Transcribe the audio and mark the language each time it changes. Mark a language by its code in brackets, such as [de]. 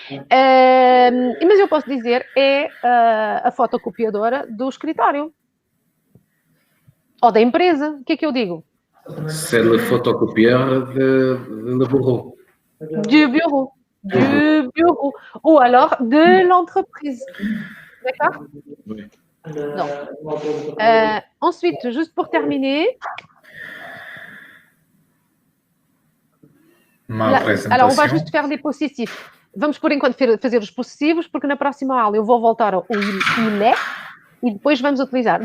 [pt] Mas eu posso dizer é a fotocopiadora do escritório. Ou da empresa. O que é que eu digo? [fr] C'est le photocopieur de bureau. Du bureau. Du bureau. Ou alors de l'entreprise. D'accord? Oui. Non. Ensuite, juste pour terminer, [pt] Uma Lá- apresentação. [fr] alors, on va juste faire des possessifs. [pt] Vamos, por enquanto, fazer os possessivos, porque na próxima aula eu vou voltar ao il est e depois vamos utilizar.